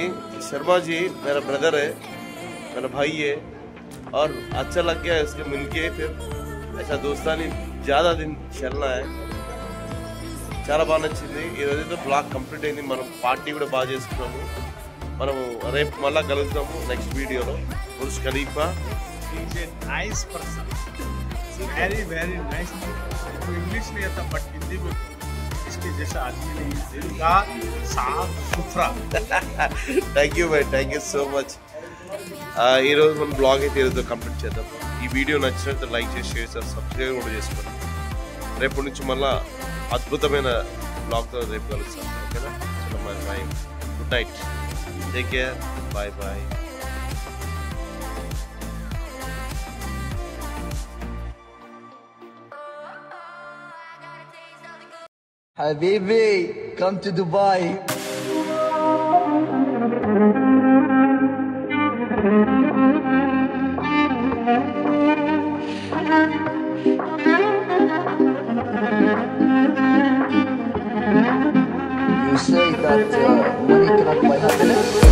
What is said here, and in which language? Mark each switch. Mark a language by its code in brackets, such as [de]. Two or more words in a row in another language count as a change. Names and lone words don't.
[hi] శర్మాజీ मेरा ब्रदर है, मेरा भाई है और अच्छा लग गया इसके मिलके. फिर ऐसा दोस्तानी ज़्यादा दिन चलना है. [te] చాలా బాగా నచ్చింది. ఈరోజైతే బ్లాగ్ కంప్లీట్ అయింది. మనం పార్టీ కూడా బాగా చేసుకున్నాము. మనము రేపు మళ్ళీ కలుద్దాము నెక్స్ట్ వీడియోలో. బుర్జ్ ఖలీఫా [en] nice person, very very nice. [hi] इंग्लिश नहीं आता बट हिंदी में इसके जैसा आदमी नहीं, दिल का साफ सुथरा. [en] thank you భాయ్, thank you so much. [te] ఈరోజు మన బ్లాగ్ అయితే ఈరోజు కంప్లీట్ చేద్దాం. ఈ వీడియో నచ్చినట్టు లైక్ చేసి షేర్ చేసి సబ్స్క్రైబ్ కూడా చేసుకోండి. రేపటి నుంచి మళ్ళీ అద్భుతమైన బ్లాగ్తో రేపు కలుస్తాను. ఓకేనా? చలో మరి బాయ్, [en] good night, take care, bye bye. Habibi, come to Dubai. You say that money cannot buy happiness?